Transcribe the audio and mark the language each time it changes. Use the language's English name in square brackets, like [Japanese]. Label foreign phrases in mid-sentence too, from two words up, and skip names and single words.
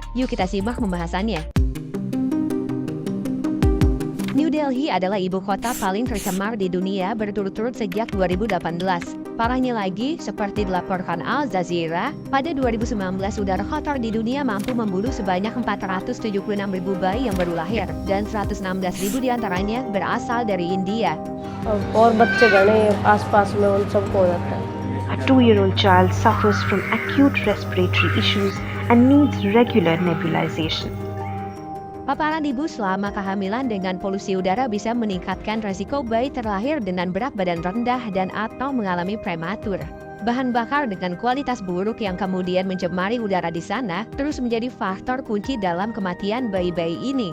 [Indonesian] Yuk kita simak pembahasannya. New Delhi adalah ibu kota paling tercemar di dunia berturut-turut sejak 2018. Parahnya lagi, seperti dilaporkan Al Jazeera, pada 2019 udara kotor di dunia mampu membunuh sebanyak 476.000 bayi yang baru lahir, dan 116.000 diantaranya berasal dari India. [Hindi] और बच्चे गणे आसपास में उन सबको हो जाता है. [English] A 2-year-old child suffers from acute respiratory issues and needs regular nebulization. [Indonesian] Paparan ibu selama kehamilan dengan polusi udara bisa meningkatkan resiko bayi terlahir dengan berat badan rendah dan atau mengalami prematur. Bahan bakar dengan kualitas buruk yang kemudian mencemari udara di sana terus menjadi faktor kunci dalam kematian bayi-bayi ini.